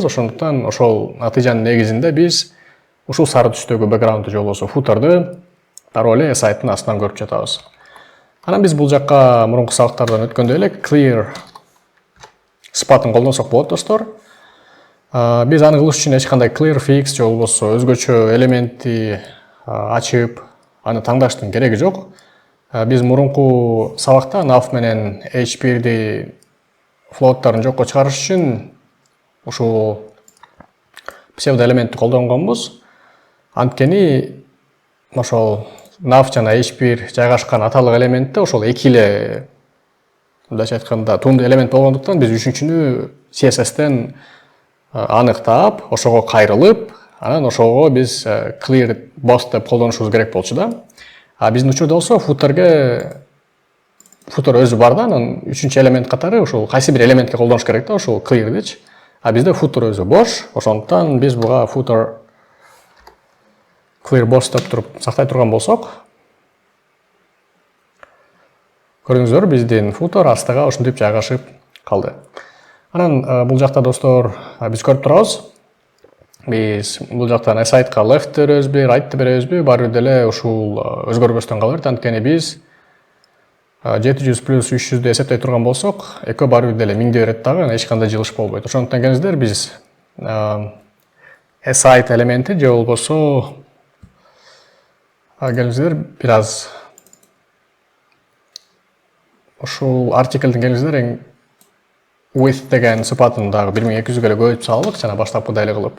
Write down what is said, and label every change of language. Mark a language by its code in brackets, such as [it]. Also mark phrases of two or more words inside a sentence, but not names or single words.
[ky] Ошондуктан ошол натыйжанын негизинде биз ушул сары түстөгү бэкграундду же болбосо footer'ды дароо эле aside-тын астынан көрүп жатабыз. Анан биз бул жакка мурунку сабактардан өткөндөй эле clear сыпатын колдонсок болот достор. Биз аны кылыш үчүн эч кандай [en] clear fix [ky] же болбосо өзгөчө элементти ачып аны таңдаштын кереги жок. Биз мурунку сабакта nav менен h1'ди float'тарын жокко чыгарыш үчүн ушул псевдо элементти колдонгонбуз. Анткени ошол nav жана h1 жайгашкан аталык элементте ошол эки эле, мындайча айтканда, туунду элемент болгондуктан биз үчүнчүнү CSS-тен аныктап, ошого кайрылып, анан ошого биз [en] clear both [ky] деп колдонушубуз керек болчу да. Биздин учурда болсо footer өзү бар да, анан үчүнчү элемент катары ушул кайсы бир элементке колдонуш керек да, ушул clear'дичи. Бизде footer өзү бош, ошондуктан биз буга [en] footer clear both [ky] деп туруп сактай турган болсок, көрдүңүздөр, биздин footer астыга ушинтип жайгашып калды. Анан бул жакта достор биз көрүп турабыз. Биз бул жактан aside-ка left беребизби, right беребизби, баары бир деле ушул өзгөрбөстөн кала берет. Анткени биз 700 плюс 300'дү эсептей турган болсок, экөө баары бир деле 1000'ди берет дагы, эч кандай жылыш болбойт. Ошондуктан келиңиздер, биз aside элементи же болбосо келиңиздер бир аз ушул article'дин келиңиздер width деген сыпатын дагы 1200'гө эле көбөйтүп салалык, жана баштапкыдай эле кылып.